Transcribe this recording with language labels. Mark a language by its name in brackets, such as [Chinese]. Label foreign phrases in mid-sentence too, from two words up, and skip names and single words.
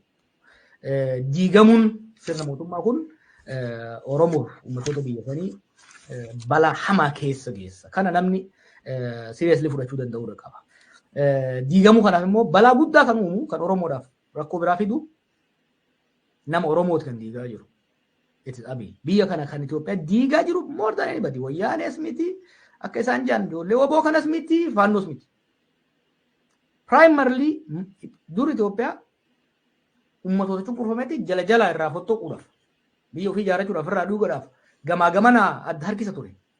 [Oromo] Diigamuun sirna mootummaa kun Oromoof uummattoota biyya sanii balaa hamaa keessa geessa. Kana namni seriously fudhachuu danda'uu qaba. Diigamuu kanaaf immoo balaa guddaa kan uumu kan Oromoodhaaf rakkoo biraa fidu nama Oromooti kan diigaa jiru. [English] It is Abiy. [Oromo] Biyya kana kan Itoophiyaa diigaa jiru [English] more than anybody. [Oromo] Wayyaanees miti akka isaan jaan ijoollee waboo kanas miti faannoos miti. Primarily dur Itoophiyaa uummattoota cunqurfametti jala jala irraa fottoquudhaaf biyya ofii ijaarrachuudhaaf irraa dhuguudhaaf gamaa gamanaa adda harkisa ture.